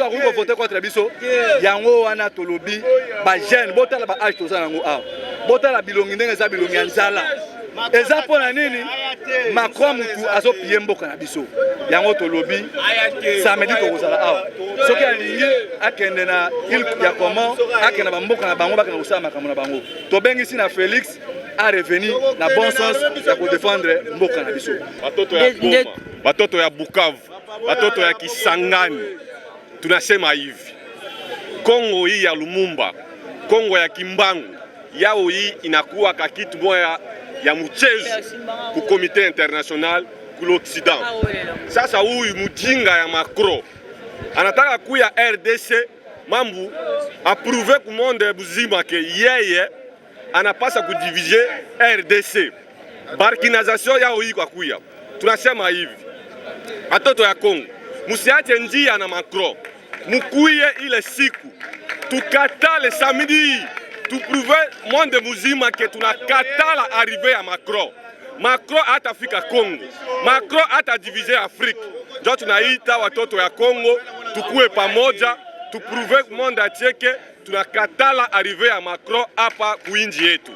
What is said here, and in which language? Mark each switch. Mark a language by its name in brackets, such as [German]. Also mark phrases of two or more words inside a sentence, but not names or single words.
[French] a voter contre [Lingala] biso yango wana tolobi ba jeune botala ba age toza nango a botala bilongi ndenge za bilongi ya nzala eza pona nini Macron mutu azo piye mboka na biso yango tolobi samedi to kozala awa soki alingi akende na [French] il ya comment [Lingala] akende ba mboka na bango bakena kosala makambo na bango to bengisi na Félix [French] a revenir [Lingala] na [French] bon sens [Lingala] ya ko défendre mboka na biso [Swahili] batoto ya Bukavu batoto ya Kisangani tunasema hivi Kongo hii ya Lumumba Kongo ya Kimbangu yao hii inakuwa kakitu moja ya mchezo ku [French] comité international [Swahili] ku l'Occident. Sasa huyu mjinga ya Macron anataka kuya RDC mambu approuver ku monde buzima ke yeye anapasa kudiviser RDC. Balkanisation yao hii kwa kuya. Tunasema hivi. Watoto ya Kongo musiache njia na Macron. Mukuye ile siku tukatale samedi tu prouver monde muzima que tunakatala [French] arrivée à [Swahili] Macron. Macron atafika Congo. Macron atadiviser Afrique. Ndio tunaita watoto ya Congo tukue pamoja tu prouver [French] monde entier [Swahili] que tunakatala [French] arrivée à [Swahili] Macron hapa kuinji yetu.